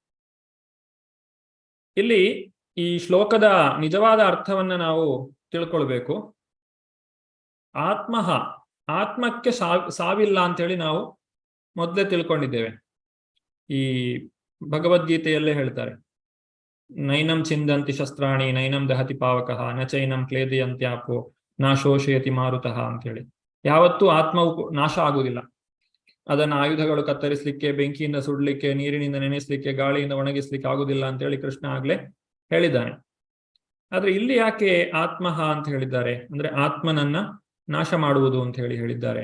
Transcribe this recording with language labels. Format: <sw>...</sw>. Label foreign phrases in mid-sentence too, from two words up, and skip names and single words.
<kn>ಇಲ್ಲಿ ಈ ಶ್ಲೋಕದ ನಿಜವಾದ ಅರ್ಥವನ್ನ ನಾವು ತಿಳ್ಕೊಳ್ಬೇಕು. ಆತ್ಮಕ್ಕೆ ಸಾವಿಲ್ಲ ಅಂತ ಹೇಳಿ ನಾವು ಮೊದಲೇ ತಿಳ್ಕೊಂಡಿದ್ದೇವೆ. ಈ ಭಗವದ್ಗೀತೆಯಲ್ಲೇ ಹೇಳ್ತಾರೆ,</kn> <sa>ನೈನಂ ಚಿಂದಂತಿ ಶಸ್ತ್ರಾಣಿ ನೈನಂ ದಹತಿ ಪಾವಕಃ ನ ಚೈನಂ ಕ್ಲೇದಯಂತ್ಯಾಪೋ ನಾ ಶೋಷಯತಿ ಮಾರುತಃ</sa> <kn>ಅಂತ ಹೇಳಿ. ಯಾವತ್ತೂ ಆತ್ಮವು ನಾಶ ಆಗುವುದಿಲ್ಲ. ಅದನ್ನ ಆಯುಧಗಳು ಕತ್ತರಿಸಲಿಕ್ಕೆ, ಬೆಂಕಿಯಿಂದ ಸುಡ್ಲಿಕ್ಕೆ, ನೀರಿನಿಂದ ನೆನೆಸ್ಲಿಕ್ಕೆ, ಗಾಳಿಯಿಂದ ಒಣಗಿಸ್ಲಿಕ್ಕೆ ಆಗುದಿಲ್ಲ ಅಂತ ಹೇಳಿ ಕೃಷ್ಣ ಆಗ್ಲೇ ಹೇಳಿದ್ದಾನೆ. ಆದ್ರೆ ಇಲ್ಲಿ ಯಾಕೆ ಆತ್ಮಃ ಅಂತ ಹೇಳಿದ್ದಾರೆ ಅಂದ್ರೆ ಆತ್ಮನನ್ನ ನಾಶ ಮಾಡುವುದು ಅಂತ ಹೇಳಿ ಹೇಳಿದ್ದಾರೆ.</kn>